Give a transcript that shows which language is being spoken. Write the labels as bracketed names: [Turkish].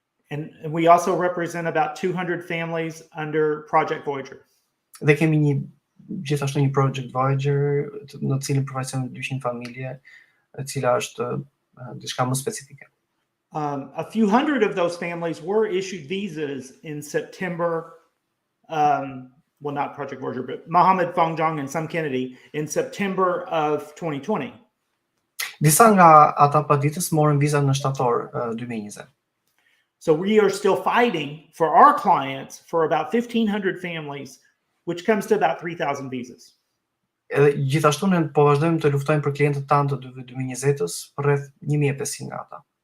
[English] And we also represent about 200 families under Project Voyager. [Albanian] Dhe kemi gjithashtu një Project Voyager në cilin përfaqësojmë 200 familje, e cila është diçka më specifike. [English] A few hundred of those families were issued visas in September. Well, not Project Voyager, but Mohammed, Fangjong, and some Kennedy in September of 2020. [Albanian] Disa nga ata paditës morën viza në shtator 2020. [English] So we are still fighting for our clients for about 1,500 families, which comes to about 3,000 visas. [Albanian] Edhe gjithashtu ne po vazhdojmë të luftojmë për klientët tanë të 2020-s për rreth 1,500 nga ata.